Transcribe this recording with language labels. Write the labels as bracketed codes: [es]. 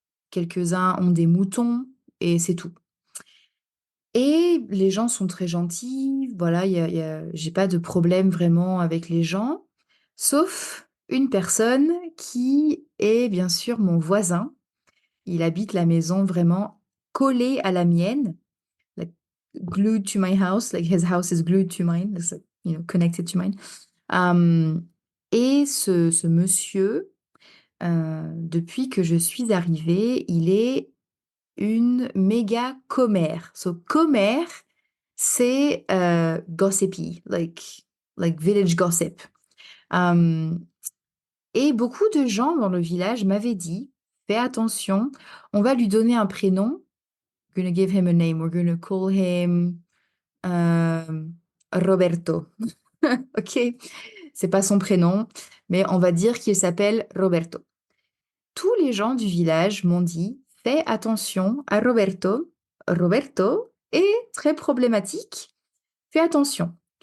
[fr] Quelques-uns ont des moutons et c'est tout. Et les gens sont très gentils. Voilà, j'ai pas de problème vraiment avec les gens, sauf une personne qui est bien sûr mon voisin. Il habite la maison vraiment collée à la mienne, [en] like glued to my house, like his house is glued to mine, it's like, connected to mine. [fr] Et ce monsieur, depuis que je suis arrivée, il est une méga commère. [en] So, commère, c'est gossipy, like village gossip. [fr] Et beaucoup de gens dans le village m'avaient dit, fais attention, on va lui donner un prénom. [en] We're gonna give him a name. We're gonna call him Roberto. Ok? [fr] C'est pas son prénom, mais on va dire qu'il s'appelle Roberto. Tous les gens du village m'ont dit, fais attention à Roberto. Roberto est très problématique. Fais attention.